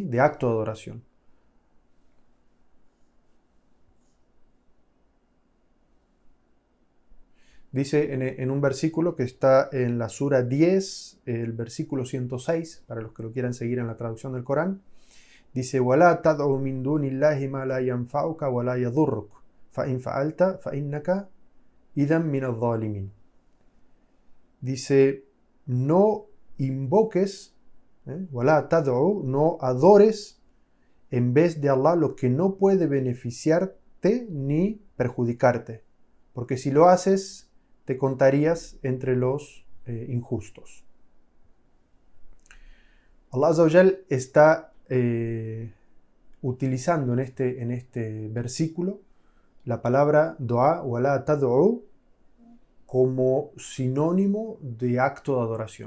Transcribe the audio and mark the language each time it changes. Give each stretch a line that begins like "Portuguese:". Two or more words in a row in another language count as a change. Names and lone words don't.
Spanish: De acto de adoración. Dice en un versículo que está en la Sura 10, el versículo 106, para los que lo quieran seguir en la traducción del Corán, dice:
Arabic: وَلَا تَدْعُ مِن دُونِ اللَّهِ مَا لَا يَنْفَعُكَ وَلَا يَضُرُّكَ فَإِنْ فَعَلْتَ فَإِنَّكَ إِذًا مِنَ الظَّالِمِينَ.
Spanish: Dice: no invoques,
Arabic: وَلَا تَدْعُ,
Spanish: no adores en vez de Allah lo que no puede beneficiarte ni perjudicarte, porque si lo haces te contarías entre los injustos.
Arabic: الله عز وجل
Spanish: está utilizando en este versículo la palabra dua,
Arabic: ولا تدع,
Spanish: como sinónimo de acto de adoración.